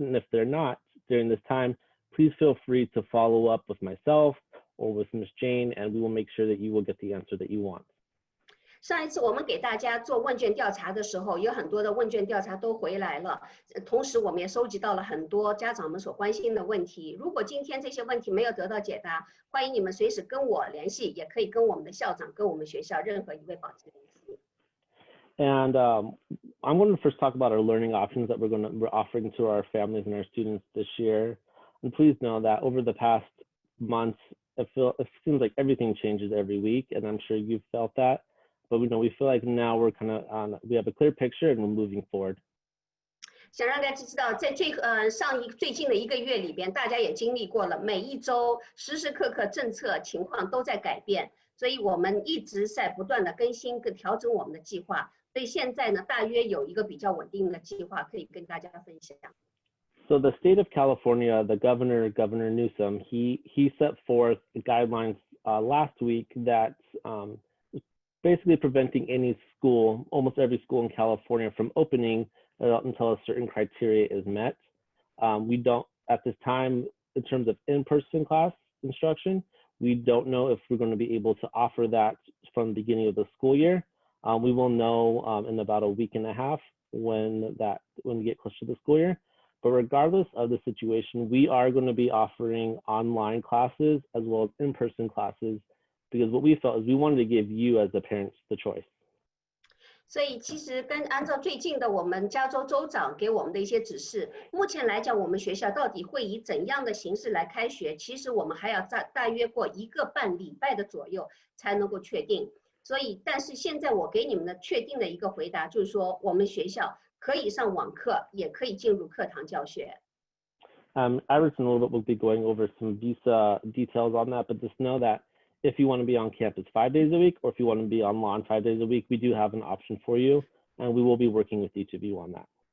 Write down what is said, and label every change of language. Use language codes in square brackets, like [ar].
[en] And if they're not during this time, please feel free to follow up with myself or with Ms. Jane, and we will make sure that you will get the answer that you want. [zh] 上一次我们给大家做问卷调查的时候，有很多的问卷调查都回来了，同时我们也收集到了很多家长们所关心的问题。如果今天这些问题没有得到解答，欢迎你们随时跟我联系，也可以跟我们的校长、跟我们学校任何一位保持联系。 [en] And I'm going to first talk about our learning options that we're offering to our families and our students this year. And please know that over the past months, it seems like everything changes every week, and I'm sure you've felt that. But we feel like now we're we have a clear picture and we're moving forward. [zh] 想让大家知道，在最近的一个月里边，大家也经历过了，每一周时时刻刻政策情况都在改变，所以我们一直在不断的更新跟调整我们的计划。所以现在呢，大约有一个比较稳定的计划可以跟大家分享。 [en] So the state of California, the Governor Newsom, he set forth guidelines last week that basically preventing any school, almost every school in California, from opening until a certain criteria is met. We don't, at this time, in terms of in-person class instruction, we don't know if we're going to be able to offer that from the beginning of the school year. We will know in about a week and a half when we get close to the school year. But regardless of the situation, we are going to be offering online classes as well as in-person classes, because what we felt is we wanted to give you as the parents the choice. [zh] 所以其实按照最近的我们加州州长给我们的一些指示，目前来讲，我们学校到底会以怎样的形式来开学，其实我们还要大约过1个半礼拜的左右才能够确定。所以，但是现在我给你们的确定的一个回答就是说，我们学校可以上网课，也可以进入课堂教学。 [en] Iris and a little bit will be going over some visa details on that, but just know that if you want to be on campus 5 days a week, or if you want to be on lawn 5 days a week, we do have an option for you, and we will be working with each of you on that.